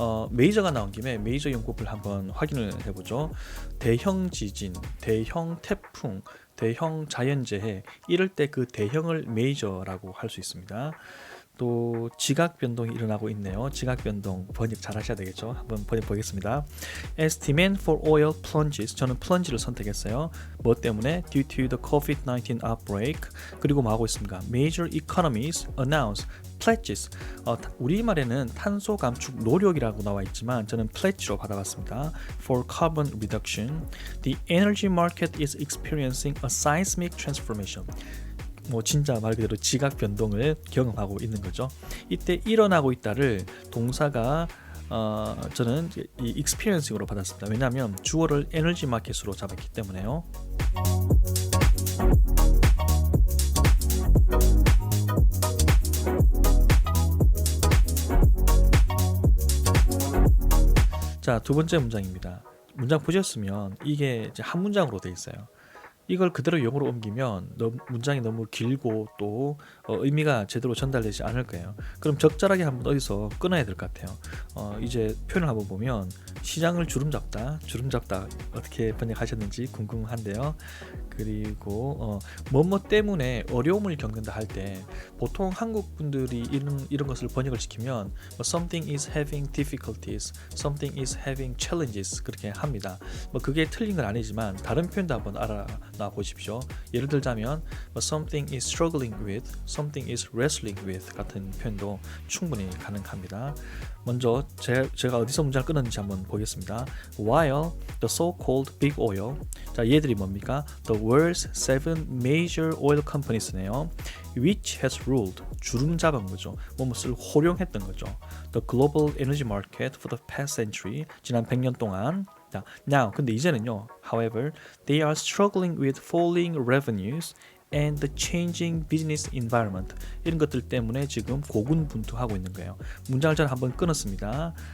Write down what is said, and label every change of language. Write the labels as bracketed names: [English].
[Korean] 메이저가 나온 김에 메이저 용법을 한번 확인을 해보죠. 대형 지진, 대형 태풍, 대형 자연재해 이럴 때 그 대형을 메이저라고 할 수 있습니다. 또 지각 변동이 일어나고 있네요. 지각 변동 번역 잘 하셔야 되겠죠. 한번 번역 보겠습니다. [English] As demand for oil plunges, [Korean] 저는 plunge를 선택했어요. 뭐 때문에? [English] Due to the COVID-19 outbreak. [Korean] 그리고 뭐 하고 있습니까? [English] Major economies announce pledges. [Korean] 우리말에는 탄소 감축 노력이라고 나와 있지만 저는 pledge로 받아봤습니다. [English] For carbon reduction, the energy market is experiencing a seismic transformation. [Korean] 뭐 진짜 말 그대로 지각 변동을 경험하고 있는 거죠. 이때 일어나고 있다를 동사가 저는 이 experiencing으로 받았습니다. 왜냐하면 주어를 에너지 마켓으로 잡았기 때문에요. 자, 두 번째 문장입니다. 문장 보셨으면 이게 이제 한 문장으로 되어 있어요. 이걸 그대로 영어로 옮기면 문장이 너무 길고 또 의미가 제대로 전달되지 않을 거예요. 그럼 적절하게 한번 어디서 끊어야 될 것 같아요. 이제 표현을 한번 보면 시장을 주름잡다 어떻게 번역하셨는지 궁금한데요. 그리고 뭐뭐 때문에 어려움을 겪는다 할 때 보통 한국 분들이 이런 것을 번역을 시키면 [English] something is having difficulties, something is having challenges [Korean] 그렇게 합니다. 뭐 그게 틀린 건 아니지만 다른 표현도 한번 알아놔 보십시오. 예를 들자면 [English] something is struggling with, something is wrestling with [Korean] 같은 표현도 충분히 가능합니다. 먼저 제가 어디서 문장을 끊었는지 한번 보겠습니다. [English] While the so-called big oil, [Korean] 자 얘들이 뭡니까? [English] The world's 7 major oil companies네요. Which has ruled, [Korean] 주름 잡은 거죠. 뭐뭇을 호령했던 거죠. [English] The global energy market for the past century, [Korean] 지난 100년 동안. [English] Now, [Korean] 근데 이제는요. [English] However, they are struggling with falling revenues and the changing business environment. [Korean] 이런 것들 때문에 지금 고군분투하고 있는 거예요. 문장을 잘 한번 끊었습니다.